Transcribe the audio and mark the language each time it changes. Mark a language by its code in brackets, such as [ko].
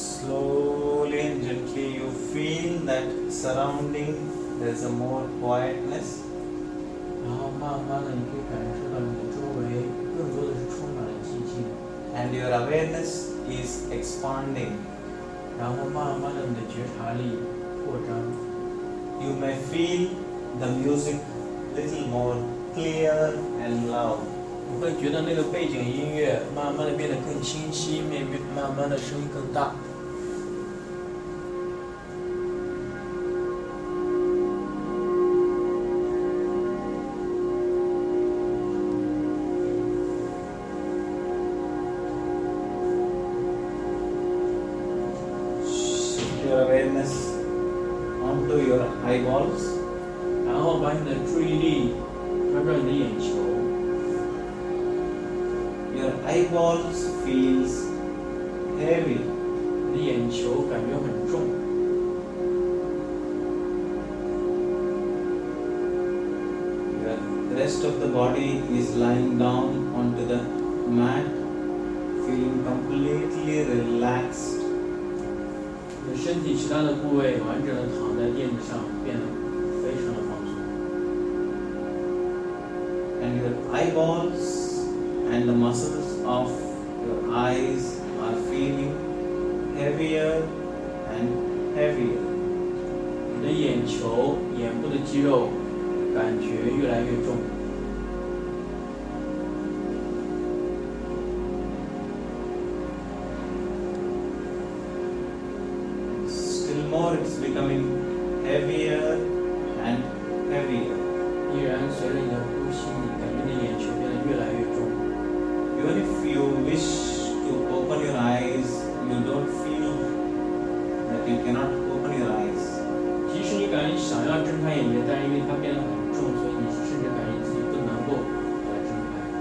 [en] Slowly and gently you feel that surrounding there's a more quietness. [zh] 然后慢慢的，你可以感受到你的周围更多的是充满了寂静。 [en] And your awareness is expanding. [zh] 然后慢慢的，你的觉察力扩张。 [en] You may feel the music little more clear and loud. [zh] 你会觉得那个背景音乐慢慢的变得更清晰，慢慢的声音更大。 [en] Your awareness onto your eyeballs. [zh] 然后把你的注意力转转你的眼球。 [en] Your eyeballs feels heavy. [zh] 你的眼球感觉很重。 [en] The rest of the body is lying down onto the mat, feeling completely relaxed. [zh] 你的身体其他的部位完整的躺在垫子上，变得非常的放松。 [en] And your eyeballs and the muscles of your eyes are feeling heavier and heavier. [zh] 你的眼球、眼部的肌肉感觉越来越重。 [en] Still more, it's becoming heavier and heavier. [zh] 依然随着你的呼吸，你感觉你的眼球变得越来越重。 [en] Even if you wish to open your eyes, you don't feel that you cannot open your eyes. [zh] 即使你感觉想要睁开眼睛，但是因为它变得很重，所以你甚至感觉自己不能够把它睁开。